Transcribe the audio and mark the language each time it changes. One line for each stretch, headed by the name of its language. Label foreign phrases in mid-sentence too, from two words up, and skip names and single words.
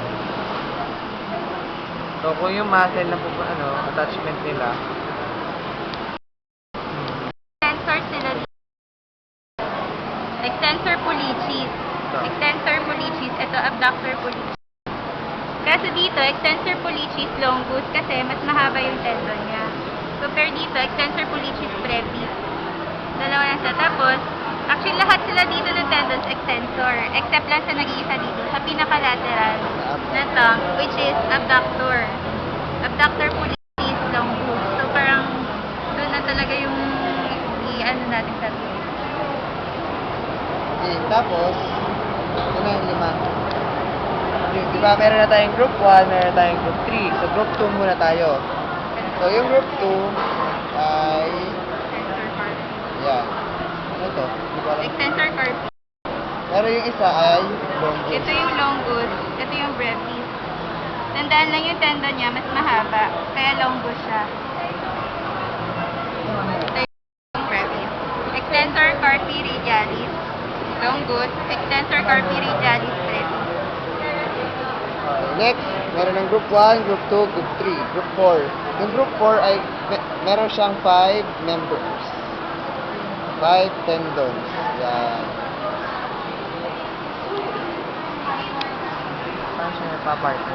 Filipino: So, kung yung muscle na attachment nila, Extensor sila.
Latin: Extensor pollicis. Extensor pollicis.
Filipino: Ito,
Latin: abductor pollicis.
Filipino: Kaso dito,
Latin: extensor pollicis longus
Filipino: kasi mas mahaba yung tendon niya. Compare dito,
Latin: extensor pollicis brevis.
Filipino: Dalawa lang siya. Tapos, actually lahat sila dito ng tendons extensor. Except lang sa nag-iisa dito, sa pinaka-lateral na thumb, which is abductor.
Latin: Abductor pollicis longus.
Filipino: So, parang doon na talaga yung i-ano natin sa dito. okay, tapos, ito na yung 5. Diba, meron na tayong group 1, meron na tayong group 3. So, group 2 muna tayo. So, yung group 2 ay, yan. Ano to? Hindi ko alam.
Latin: Extensor carpi.
Filipino: Pero yung isa ay longus. Ito yung longus, ito yung brevis. Tandaan lang yung tendon niya, mas mahaba. Kaya longus siya. Ito yung brevis.
Latin: Extensor carpi radialis. Longus. Extensor carpi radialis brevis.
Filipino: Next, meron ng group 1, group 2, group 3, group 4. Yung group 4 ay meron siyang 5 members. 5 tendons. Yan. Paano siya napapart?